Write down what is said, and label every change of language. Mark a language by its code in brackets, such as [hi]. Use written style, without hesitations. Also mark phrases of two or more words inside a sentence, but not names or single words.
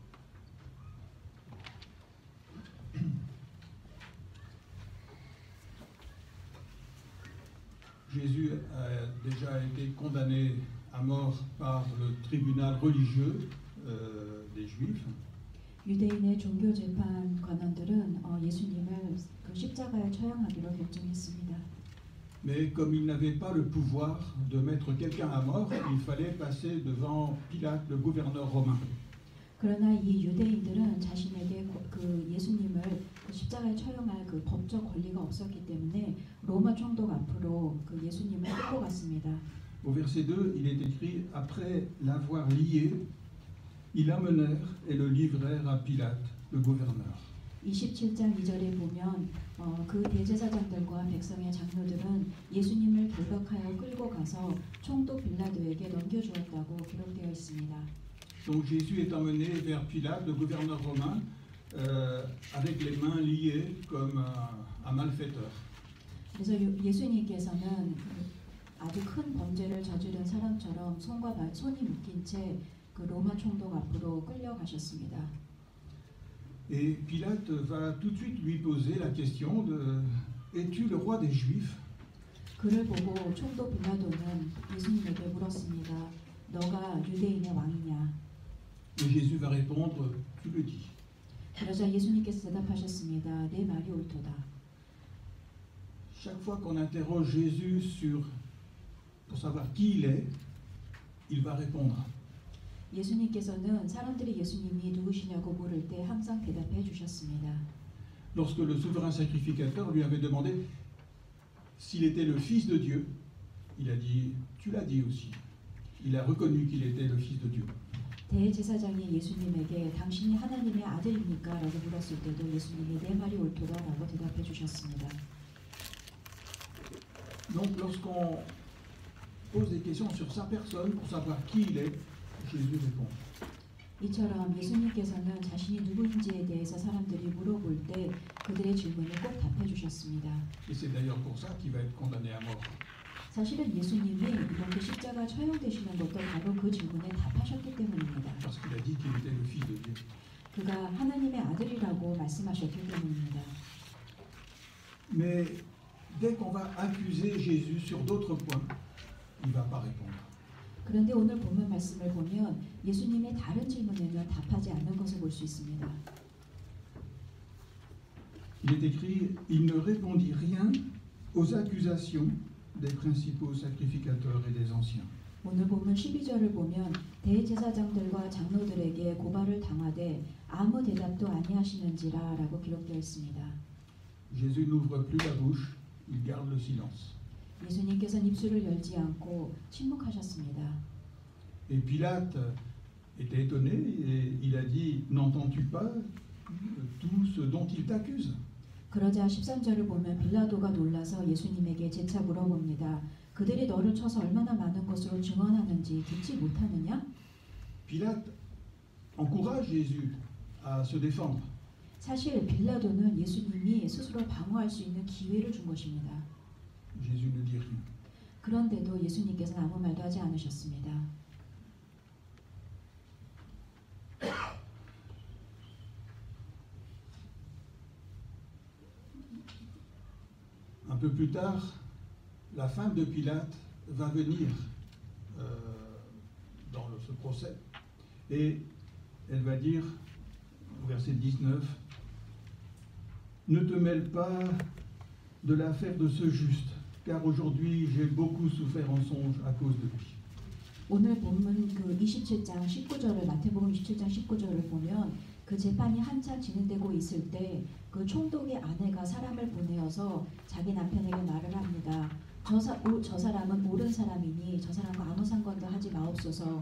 [fr] Jésus a déjà été condamné à mort par le tribunal religieux des Juifs. [ko] 유대인의 종교 재판 관원들은 예수님을 십자가에 처형하기로 결정했습니다. [fr] Mais comme il n'avait pas le pouvoir de mettre quelqu'un à mort, il fallait passer devant Pilate, le gouverneur romain. [ko] 그러나 이 유대인들은 자신에게 예수님을 십자가에 처형할 법적 권리가 없었기 때문에 로마 총독 앞으로 예수님을 끌고 갔습니다. [fr] Au verset 2, il est écrit: Après l'avoir lié, ils l'amenèrent et le livrèrent à Pilate, le gouverneur. [ko] 27장 2절에 보면 그 대제사장들과 백성의 장로들은 예수님을 결박하여 끌고 가서 총독 빌라도에게 넘겨주었다고 기록되어 있습니다. [fr] Donc Jésus est emmené vers Pilate, le gouverneur romain, avec les mains liées comme un malfaiteur. [ko] 그래서 예수님께서는 아주 큰 범죄를 저지른 사람처럼 손이 묶인 채 그 로마 총독 앞으로 끌려가셨습니다. [fr] Et Pilate va tout de suite lui poser la question de: Es-tu le roi des Juifs? [ko] 그를 보고 총독 빌라도는 예수님에게 물었습니다. 너가 유대인의 왕이냐? [fr] Et Jésus va répondre: Tu le dis. [ko] 그러자 예수님께서 대답하셨습니다. 내 말이 옳도다. [fr] Chaque fois qu'on interroge Jésus pour savoir qui il va répondre. [ko] 예수님께서는 사람들이 예수님이 누구시냐고 물을 때 항상 대답해 주셨습니다. [fr] Lorsque le souverain sacrificateur lui avait demandé s'il était le Fils de Dieu, il a dit: Tu l'as dit aussi. Il a reconnu qu'il était le Fils de Dieu. [ko] 대제사장이 예수님에게 당신이 하나님의 아들입니까? 라고 물었을 때도 예수님이 내 말이 옳도다 라고 대답해 주셨습니다. [fr] Donc lorsqu'on pose des questions sur sa personne pour savoir qui il est, Jésus répond. [ko] 이처럼 예수님께서는 자신이 누구인지에 대해서 사람들이 물어볼 때 그들의 질문을 꼭 답해 주셨습니다. [fr] Et c'est d'ailleurs pour ça qu'il va être condamné à mort. [ko] 사실은 예수님이 이렇게 십자가 처형되시는 것도 바로 그 질문에 답하셨기 때문입니다. [fr] Parce qu'il a dit qu'il était le Fils de Dieu. [ko] 그가 하나님의 아들이라고 말씀하셨기 때문입니다. [fr] Mais dès qu'on va accuser Jésus sur d'autres points, il ne va pas répondre. [ko] 그런데 오늘 본문 말씀을 보면 예수님의 다른 질문에는 답하지 않는 것을 볼 수 있습니다. [fr] Il est écrit: Il ne répondit rien aux accusations des principaux sacrificateurs et des anciens. [ko] 오늘 본문 12절을 보면 대제사장들과 장로들에게 고발을 당하되 아무 대답도 아니하시는지라 라고 기록되어 있습니다. [fr] Jésus n'ouvre plus la bouche, il garde le silence. [ko] 예수님께서는 입술을 열지 않고 침묵하셨습니다. [fr] Et Pilate était étonné et il a dit: N'entends-tu pas tout ce dont il t'accuse? [ko] 그러자 13절을 보면 빌라도가 놀라서 예수님에게 재차 물어봅니다. 그들이 너를 쳐서 얼마나 많은 것으로 증언하는지 듣지 못하느냐? [fr] Pilate encourage Jésus à se défendre. [ko] 사실 빌라도는 예수님이 스스로 방어할 수 있는 기회를 준 것입니다. [fr] Jésus ne dit rien. [ko] 그런데도 예수님께서는 아무 말도 하지 않으셨습니다. [fr] Un peu plus tard, la femme de Pilate va venir dans ce procès et elle va dire au verset 19: ne te mêle pas de l'affaire de ce juste, car aujourd'hui j'ai beaucoup souffert en songe à cause de lui. [ko] 오늘 본문 그 27장 19절을 마태복음 27장 19절을 보면 그 재판이 한참 진행되고 있을 때 그 총독의 아내가 사람을 보내어서 자기 남편에게 말을 합니다. 저 사람은 옳은 사람이니 저 사람과 아무 상관도 하지 마옵소서.